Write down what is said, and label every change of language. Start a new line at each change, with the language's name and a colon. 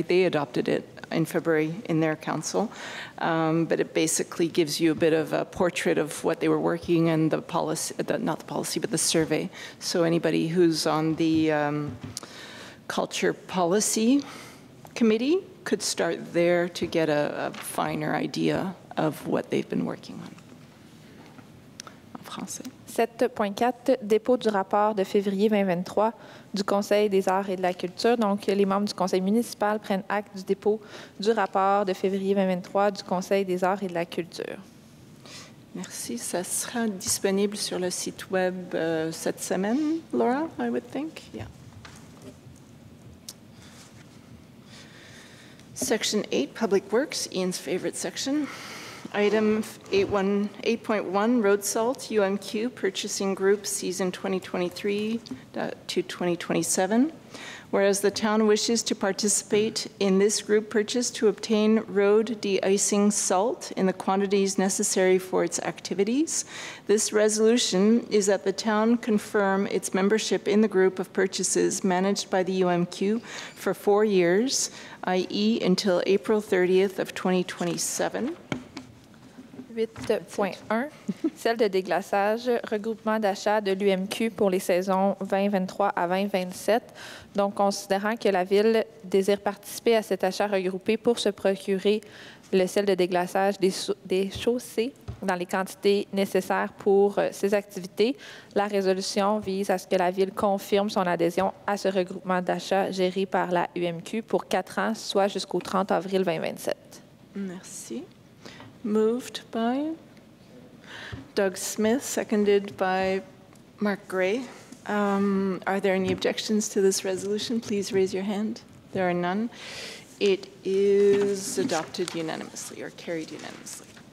English: They adopted it in February in their council. But it basically gives you a bit of a portrait of what they were working and the policy, not the policy, but the survey. So anybody who's on the culture policy committee could start there to get a finer idea of what they've been working on.
French: En français. 7.4, dépôt du rapport de février 2023 du Conseil des arts et de la culture. Donc, les membres du Conseil municipal prennent acte du dépôt du rapport de février 2023 du Conseil des arts et de la culture. Merci. Ça sera disponible sur le site web cette semaine, Laura,
English: I would think. Yeah. Section 8, Public Works, Ian's favorite section. Item 8.1, Road Salt, UMQ, Purchasing Group, Season 2023 to 2027. Whereas the town wishes to participate in this group purchase to obtain road de-icing salt in the quantities necessary for its activities, this resolution is that the town confirm its membership in the group of purchases managed by the UMQ for 4 years, i.e. until April 30th of 2027.
French: 8.1, celle de déglaçage, regroupement d'achat de l'UMQ pour les saisons 2023 à 2027. Donc, considérant que la Ville désire participer à cet achat regroupé pour se procurer le sel de déglaçage des chaussées dans les quantités nécessaires pour ces activités, la résolution vise à ce que la Ville confirme son adhésion à ce regroupement d'achat géré par la UMQ pour 4 ans, soit jusqu'au 30 avril 2027. Merci.
English: Moved by Doug Smith, seconded by Mark Gray. Are there any objections to this resolution? Please raise your hand. There are none. It is adopted unanimously or carried unanimously.